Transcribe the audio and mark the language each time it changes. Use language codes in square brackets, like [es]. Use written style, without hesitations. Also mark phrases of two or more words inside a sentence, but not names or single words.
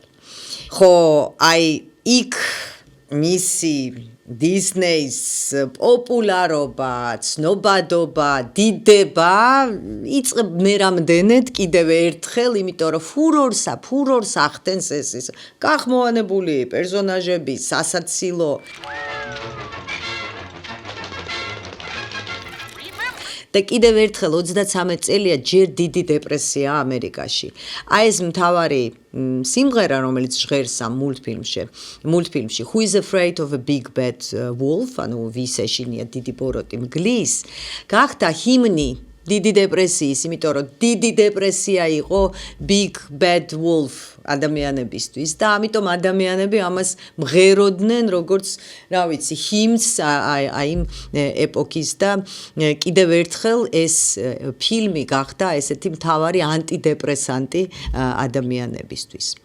[ka] ხო, აი, იქ მისი Disney-ს პოპულარობა, ცნობადობა, დიდება იწყებ მე რამდენად კიდევ ერთხელ, იმიტომ რომ ფურორს ახდენს ეს გახმოვანებული პერსონაჟები, სასაცილო და კიდევ ერთხელ 33 წელია ჯერ დიდი დეპრესია ამერიკაში. აი ეს მთავარი სიმღერა, რომელიც ჟღერს ამ მულტფილმში [en] Who is afraid of a big bad wolf, [ka] ანუ ვის ეშინია დიდი ბოროტი მგლის, გახდა ჰიმნი დიდი დეპრესიის, იმიტომ რომ დიდი დეპრესია იყო [en] big bad wolf [ka] ადამიანებისთვის და ამიტომ ადამიანები ამას მღეროდნენ როგორც, რა ვიცი, ჰიმნს აი იმ ეპოქის და კიდევ ერთხელ ეს ფილმი გახდა ესეთი მთავარი ანტიდეპრესანტი ადამიანებისთვის.